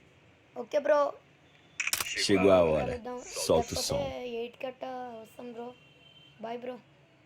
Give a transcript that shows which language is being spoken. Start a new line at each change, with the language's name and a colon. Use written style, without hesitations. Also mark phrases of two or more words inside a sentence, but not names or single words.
English: okay bro,
Portuguese: Chegou a hora. Solta o som.
Telugu: 8 కట్ట వస్తాం బ్రో.
English: bye bro.